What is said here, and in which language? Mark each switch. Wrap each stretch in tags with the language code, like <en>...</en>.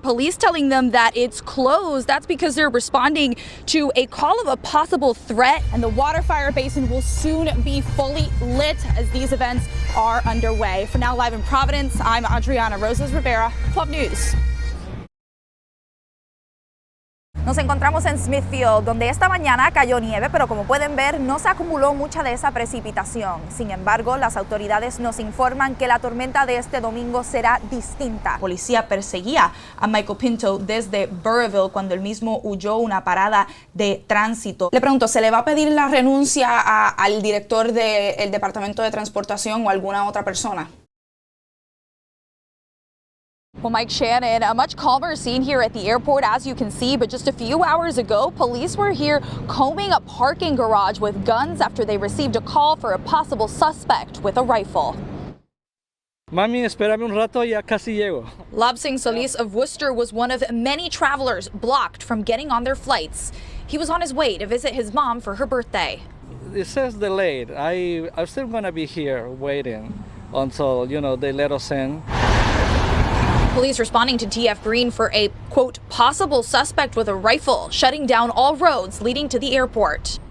<en>Police telling them that it's closed. That's because they're responding to a call of a possible threat, and the water fire basin will soon be fully lit as these events are underway. For now, live in Providence, I'm Adriana Rozas Rivera, 12 News.</en> <es>Nos encontramos en Smithfield, donde esta mañana cayó nieve, pero como pueden ver, no se acumuló mucha de esa precipitación. Sin embargo, las autoridades nos informan que la tormenta de este domingo será distinta. La policía perseguía a Michael Pinto desde Burrillville cuando él mismo huyó una parada de tránsito. Le pregunto, ¿se le va a pedir la renuncia al director del Departamento de Transportación o alguna otra persona?</es> <en>Well, Mike Shannon, a much calmer scene here at the airport, as you can see, but just a few hours ago, police were here combing a parking garage with guns after they received a call for a possible suspect with a rifle.</en> <es>Mami, espérame un rato, ya casi llego.</es> <en>Lobsing Solis of Worcester was one of many travelers blocked from getting on their flights. He was on his way to visit his mom for her birthday. It says delayed. I'm still gonna be here waiting until, they let us in. Police responding to TF Green for a, quote, possible suspect with a rifle, shutting down all roads leading to the airport.</en>